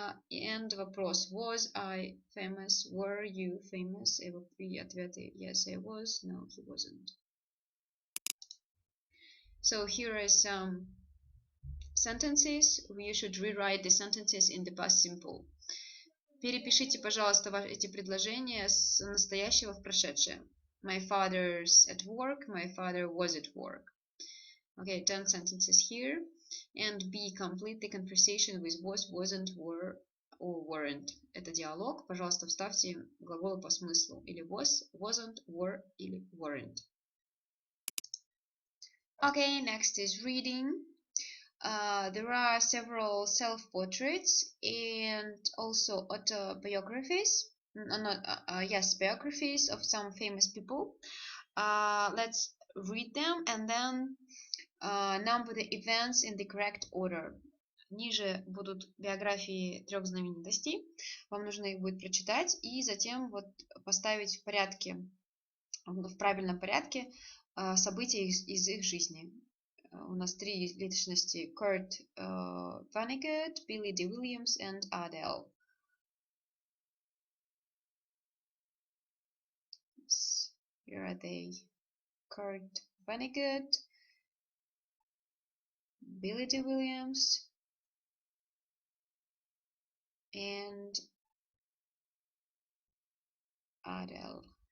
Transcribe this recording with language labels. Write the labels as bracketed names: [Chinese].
[English] And [Russian] вопрос, [English] was I famous, were you famous? [Russian] И ответы, [English] yes, I was, no, he wasn't. So here are some sentences. You should rewrite the sentences in the past simple. [Russian] Перепишите, пожалуйста, эти предложения с настоящего в прошедшее. [English] My father's at work, my father was at work. Okay, 10 sentences here. And B, complete the conversation with was, wasn't, were, or weren't. [Russian] Это диалог. Пожалуйста, вставьте глаголы по смыслу. Или [English] was, wasn't, were, [Russian] или [English] weren't. Okay, next is reading. There are several self-portraits and also autobiographies. Biographies of some famous people. Let's read them and then number the events in the correct order. [Russian] Ниже будут биографии 3 знаменитостей. Вам нужно их будет прочитать и затем вот поставить в порядке, в правильном порядке события из их жизни. У нас 3 личности: Kurt Vonnegut, Billy Dee Williams and Adele. [English] Here are they: Kurt Vonnegut, Billy Dee Williams, and Adele.